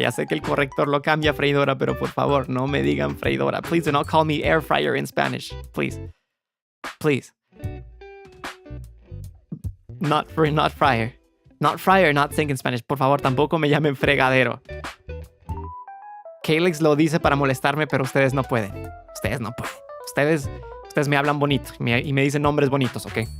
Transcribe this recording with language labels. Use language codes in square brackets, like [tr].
[es] Ya sé que el corrector lo cambia a freidora, pero por favor, no me digan freidora. [en] Please do not call me air fryer in Spanish. Please. Please. Not fryer. Not fryer, not think in Spanish. [es] Por favor, tampoco me llamen fregadero. Calyx lo dice para molestarme, pero ustedes no pueden. Ustedes no pueden. Ustedes me hablan bonito y me dicen nombres bonitos, ¿ok?